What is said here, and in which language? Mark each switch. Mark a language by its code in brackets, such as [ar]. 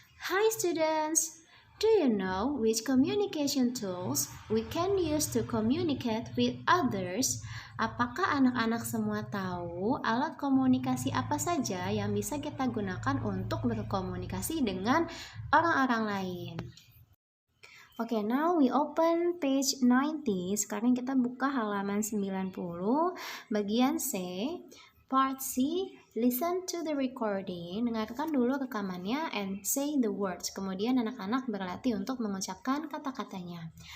[en] Hi students, do you know which communication tools we can use to communicate with others? [id] Apakah anak-anak semua tahu alat komunikasi apa saja yang bisa kita gunakan untuk berkomunikasi dengan orang-orang lain? Oke, [en] now we open page 90. [id] Sekarang kita buka halaman 90, bagian C. [en] Part C, listen to the recording. [id] Dengarkan dulu rekamannya [en] and say the words. [id] Kemudian anak-anak berlatih untuk mengucapkan kata-katanya.